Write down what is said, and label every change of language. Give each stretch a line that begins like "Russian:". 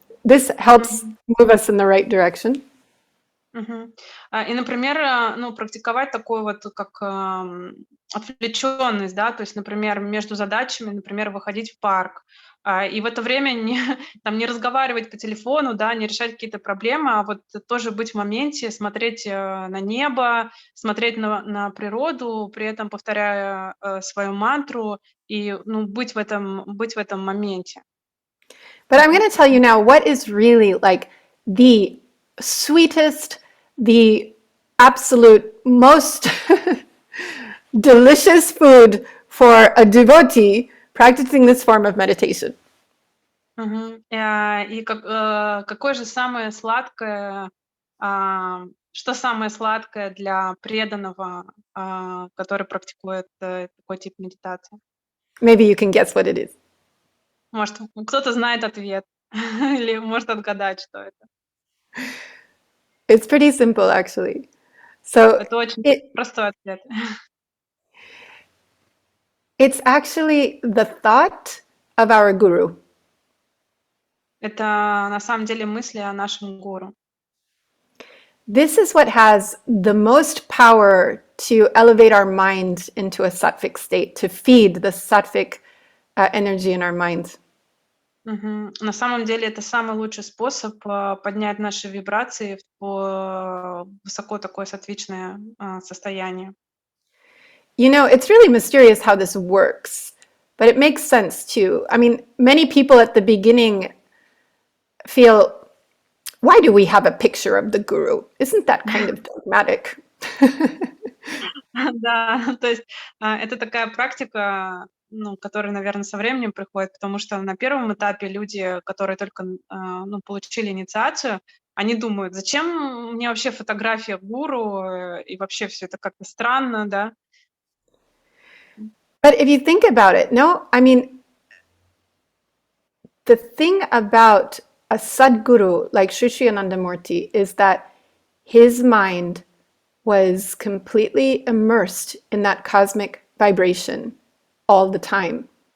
English: This helps move us in the right direction. Мгм.
Russian: И, например, практиковать такую вот как отвлеченность, да, то есть, например, между задачами, например, выходить в парк, и в это время не разговаривать по телефону, да, не решать какие-то проблемы, а вот тоже быть в моменте, смотреть на небо, смотреть на природу, при этом повторяя свою мантру и быть в этом моменте.
English: But I'm going to tell you now what is really like the sweetest, the absolute most delicious food for a devotee practicing this form of meditation. Мгм.
Russian: И какое же самое сладкое, что самое сладкое для преданного, который практикует такой тип медитации?
English: Maybe you can guess what it is.
Russian: Может, кто-то знает ответ или может отгадать, что это.
English: It's pretty simple, actually. So
Russian: Это очень простой ответ.
English: it's actually the thought of our guru.
Russian: Это на самом деле мысли о нашем гуру.
English: This is what has the most power to elevate our mind into a sattvic state, to feed the sattvic energy in our mind. Мгм.
Russian: На самом деле это самый лучший способ поднять наши вибрации в высоко такое сатвичное состояние.
English: It's really mysterious how this works, but it makes sense too. I mean, many people at the beginning feel, why do we have a picture of the guru? Isn't that kind of dogmatic?
Russian: Да, то есть это такая практика, которая, наверное, со временем приходит, потому что на первом этапе люди, которые только получили инициацию, они думают, зачем мне вообще фотография гуру, и вообще все это как-то странно, да.
English: But if you think about it, I mean, the thing about a Sadguru like Sri Sri Anandamurti is that his mind was completely immersed in that cosmic vibration all the time.